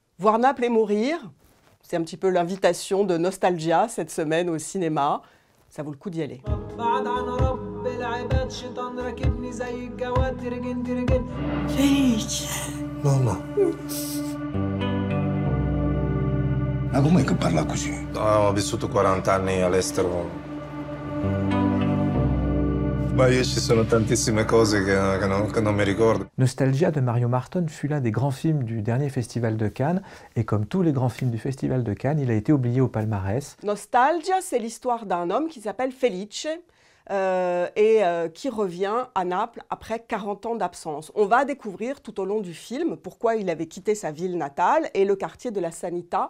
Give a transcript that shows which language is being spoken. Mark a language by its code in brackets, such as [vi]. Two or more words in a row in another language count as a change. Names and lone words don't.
[fr] Voir Naples et mourir, c'est un petit peu l'invitation de Nostalgia cette semaine au cinéma. Ça vaut le coup d'y aller. [it] Mamma. Ma com'è che parla così? Ho vissuto 40 anni all'estero. Ma io ci sono tantissime cose che non mi ricordo. [fr] Nostalgia de Mario Marton fut l'un des grands films du dernier Festival de Cannes, et comme tous les grands films du Festival de Cannes, il a été oublié au palmarès. Nostalgia, c'est l'histoire d'un homme qui s'appelle Felice, qui revient à Naples après 40 ans d'absence. On va découvrir tout au long du film pourquoi il avait quitté sa ville natale et le quartier de la Sanità.